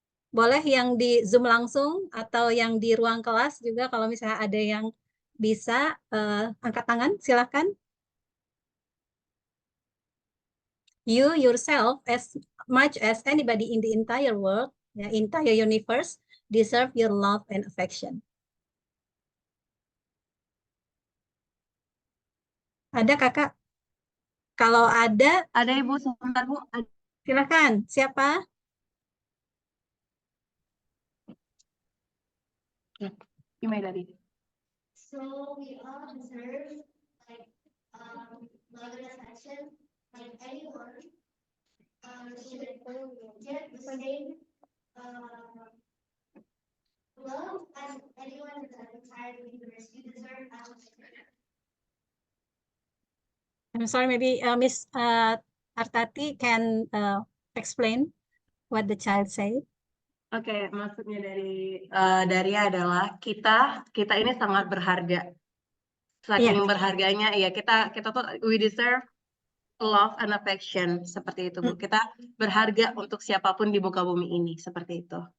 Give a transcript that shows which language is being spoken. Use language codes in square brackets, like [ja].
[id] Boleh yang di Zoom langsung atau yang di ruang kelas juga kalau misalnya ada yang bisa angkat tangan, silakan. [en] You yourself, as much as anybody in the entire world, entire universe, deserve your love and affection. [id] Ada kakak? Kalau ada Ibu, sebentar Bu. Silakan. Siapa? Gimana tadi? [en] So we all deserve like love and affection, like anyone should get the same love as anyone in the entire universe. You deserve affection. I'm sorry, maybe Miss Artati can explain what the child said. [id] Oke, maksudnya dari adalah kita ini sangat berharga. Iya, Saking berharganya, ya kita tuh [en] we deserve love and affection [id] seperti itu, Bu. Kita berharga untuk siapapun di muka bumi ini seperti itu.